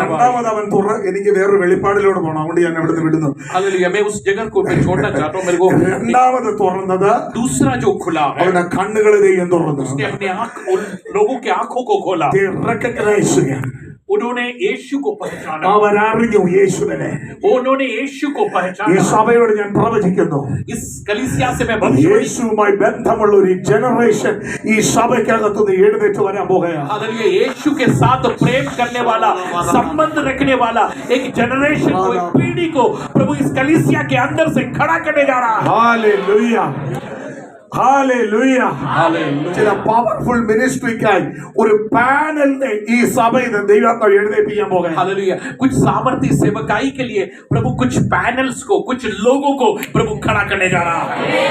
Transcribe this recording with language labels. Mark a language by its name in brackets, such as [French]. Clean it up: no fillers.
[Malayalam] രണ്ടാമത് അവൻ എനിക്ക് വേറൊരു വെളിപ്പാടിലൂടെ പോകണം, അതുകൊണ്ട് ഞാൻ അവിടുന്ന് വിടുന്നു. [Hindi] हालेलुया. मैं उस जगह को मैं छोड़ना चाहता हूँ. मेरे को [Malayalam] രണ്ടാമത് തുറന്നത് [Hindi] दूसरा जो खुला है, [Malayalam] അവരുടെ കണ്ണുകൾ ദൈവം തുറന്നു. [Hindi] उसने अपनी आंख, उन लोगों की आंखों को खोला. [English] They recognize him. [Hindi] उन्होंने यीशु को पहचाना, [Malayalam] അവരറിഞ്ഞു യേശുവിനെ. [Hindi] उन्होंने यीशु को [Malayalam] ഈ [Hindi] पहचाना. [Malayalam] സഭയോട് ഞാൻ പ്രവചിക്കുന്നു, [Hindi] इस कलीसिया से मैं भविष्यवाणी, [Malayalam] യേശുവുമായി ബന്ധമുള്ള ഒരു ജനറേഷൻ ഈ സഭയ്ക്കകത്തുനിന്ന് എഴുന്നേറ്റ് വരാൻ പോകുകയാണ്. [Hindi] हालेलुया, यीशु के साथ प्रेम करने वाला, संबंध रखने वाला एक जनरेशन को, एक पीढ़ी को प्रभु इस कलीसिया के अंदर से खड़ा करने जा रहा है. [Malayalam] Hallelujah, hallelujah. [Hindi] हालेलुया. [Malayalam] ചില പവർഫുൾ മിനിസ്ട്രിക്കായി ഒരു പാനലിനെ ഈ സഭയിൽ ദൈവം എഴുന്നേൽപ്പിക്കാൻ പോകുകയാണ്. [Hindi] हालेलुया. कुछ सामर्थ्य सेवकाई के लिए प्रभु कुछ पैनल्स को, कुछ लोगों को प्रभु खड़ा करने जा रहा है.